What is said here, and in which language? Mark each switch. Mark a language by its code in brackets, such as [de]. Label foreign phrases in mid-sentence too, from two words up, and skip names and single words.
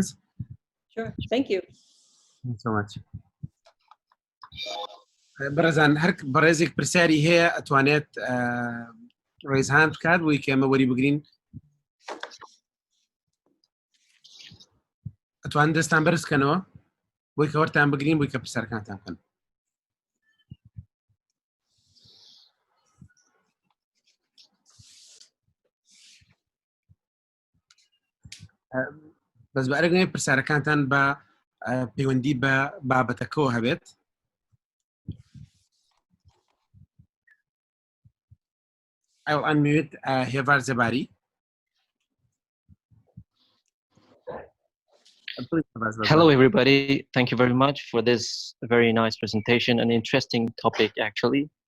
[en] Sure. Thank you. Thank you so much. [ckb] بەڕێزان هەر بەڕێزێک پرسیاری هەیە ئەتوانێت ڕێزهاند بکات بۆی کە ئێمە وەری بگرین ئەتوان دەستان بەرزکەنەوە بۆی کە وەرتان بگرین بۆی کە پرسیارەکانتان بکەن بەس بە ئەرەگەی پرسیارەکانتان بە پەیوەندی بە بابەتەکەوە هەبێت [en] I will unmute Hevar Zebari. Hello, everybody. Thank you very much for this very nice presentation, an interesting topic, actually.